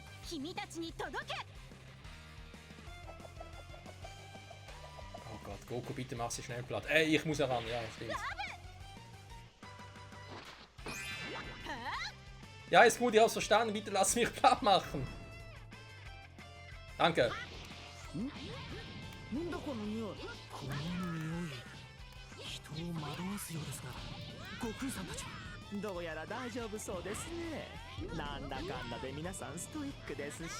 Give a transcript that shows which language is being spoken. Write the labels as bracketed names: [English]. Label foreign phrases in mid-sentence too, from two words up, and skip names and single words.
[German] Oh Gott, Goku, bitte mach sie schnell platt. Ich muss heran, ja, stimmt. Ja, ist gut, ich hab's verstanden. Bitte lass mich platt machen. Danke. [Japanese] なんだこの匂い。この匂い。人を惑わすようですが、悟空さんたちはどうやら大丈夫そうですね。なんだかんだで皆さんストイックですし。